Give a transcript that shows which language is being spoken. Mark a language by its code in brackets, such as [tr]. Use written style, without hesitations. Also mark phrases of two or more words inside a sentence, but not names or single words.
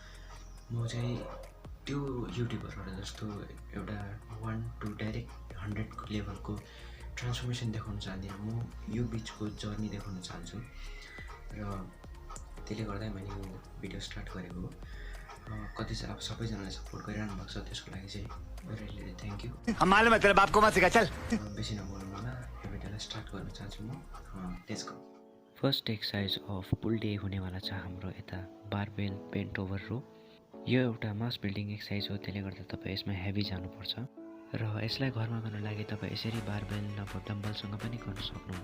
[ne] म चाहिँ त्यो युट्युबरहरू जस्तो एउटा 1 [en] to direct [ne] 100 लेभलको ट्रान्सफर्मेसन देखाउन चाहदिनँ। म यो बिचको जर्नी देखाउन चाहन्छु र त्यसले गर्दा मैले यो [en] video start [ne] गरेको हो। कति चाहिँ अब सबैजनाले सपोर्ट गरिरहनु भएको छ, त्यसको लागि चाहिँ धेरै [en] thank you. [hi] मालूम है तेरे बाप को मत सिखा चल। [ne] बेसी नबोल्नु होला, यो भिडियोलाई स्टार्ट गर्न चाहन्छु म। [en] let's go. first exercise of pull day [ne] हुनेवाला छ हाम्रो यता [en] barbell bent over row. [ne] यो एउटा [en] mass building exercise [ne] हो, त्यसले गर्दा तपाईँ यसमा हेभी जानुपर्छ र यसलाई घरमा गर्नु लागि तपाईँ यसरी बारबेल नभए डम्बलसँग पनि गर्न सक्नुहुन्छ।